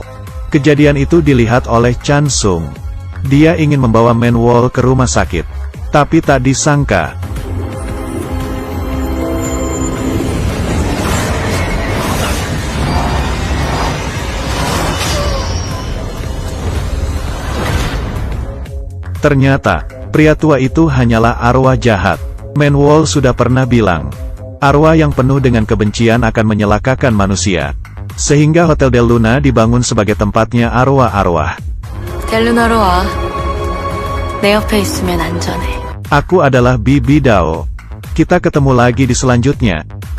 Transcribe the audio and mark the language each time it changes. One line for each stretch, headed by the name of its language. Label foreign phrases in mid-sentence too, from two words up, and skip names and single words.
Indonesian: Kejadian itu dilihat oleh Chansung. Dia ingin membawa Manwol ke rumah sakit, tapi tak disangka, ternyata, pria tua itu hanyalah arwah jahat. Manwol sudah pernah bilang, arwah yang penuh dengan kebencian akan menyelakakan manusia. Sehingga Hotel Del Luna dibangun sebagai tempatnya arwah-arwah.
Korean: 델루나로 와. 내 옆에 있으면 안전해.
Indonesian: Aku adalah Bibi Dao. Kita ketemu lagi di selanjutnya.